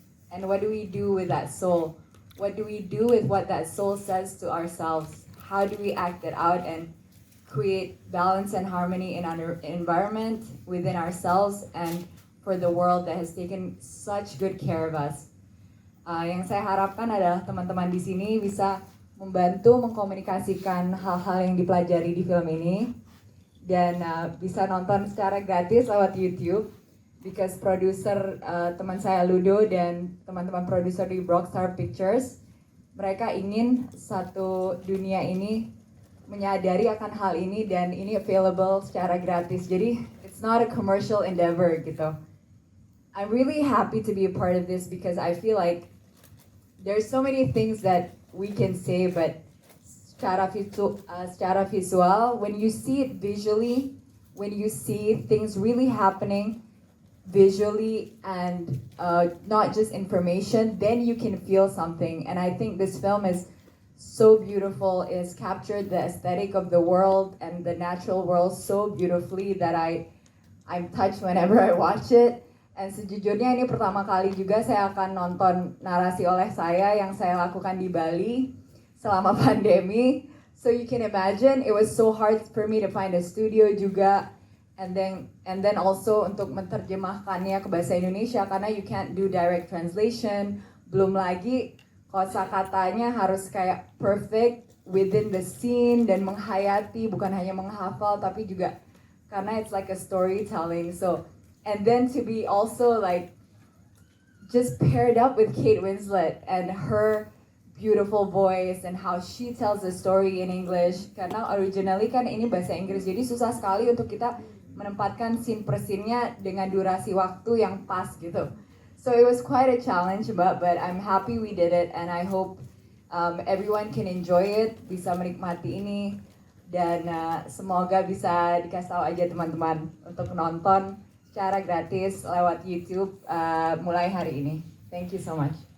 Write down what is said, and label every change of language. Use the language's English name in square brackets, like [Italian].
[English] And what do we do with that soul? What do we do with what that soul says to ourselves? How do we act it out and create balance and harmony in our environment, within ourselves, and for the world that has taken such good care of us? [Indonesian] Yang saya harapkan adalah teman-teman di sini bisa membantu mengkomunikasikan hal-hal yang dipelajari di film ini, dan bisa nonton secara gratis lewat YouTube, [English] because [Indonesian] produser teman saya Ludo dan teman-teman produser di Brockstar Pictures, mereka ingin satu dunia ini menyadari akan hal ini, dan ini available secara gratis. Jadi [English] it's not a commercial endeavor gitu. I'm really happy to be a part of this because I feel like there's so many things that we can say, but [Indonesian] secara visual, [English] when you see it visually, when you see things really happening visually and not just information, then you can feel something. And I think this film is so beautiful. It's captured the aesthetic of the world and the natural world so beautifully that I'm touched whenever I watch it. And [Indonesian] sejujurnya ini pertama kali juga saya akan nonton narasi oleh saya yang saya lakukan di Bali selama pandemi. [English] So you can imagine it was so hard for me to find a studio [Indonesian] juga, [English] and then also [Indonesian] untuk menerjemahkannya ke bahasa Indonesia karena [English] you can't do direct translation. [Indonesian] Belum lagi kosakatanya harus kayak [English] perfect within the scene [Indonesian] dan menghayati, bukan hanya menghafal tapi juga karena [English] it's like a storytelling. So and then to be also like just paired up with Kate Winslet and her beautiful voice and how she tells the story in English. [Indonesian] Karena originally kan ini bahasa Inggris, jadi susah sekali untuk kita menempatkan scene per scene-nya dengan durasi waktu yang pas gitu. [English] So it was quite a challenge, but I'm happy we did it, and I hope everyone can enjoy it, [Indonesian] bisa menikmati ini, dan semoga bisa dikasih tahu aja teman-teman untuk nonton secara gratis lewat YouTube mulai hari ini. [English] Thank you so much.